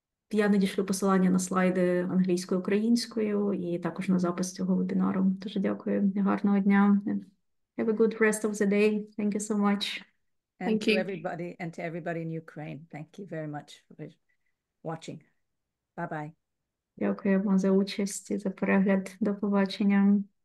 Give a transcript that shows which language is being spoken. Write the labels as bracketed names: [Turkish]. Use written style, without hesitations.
[Ukrainian] Я надішлю посилання на слайди англійською, українською і також на запис цього вебінару. Дуже дякую. Гарного дня. [English] Have a good rest of the day. Thank you so much. And to everybody, and to everybody in Ukraine, thank you very much for watching. Bye-bye. [Ukrainian] Дякуємо за участь і за перегляд. До побачення.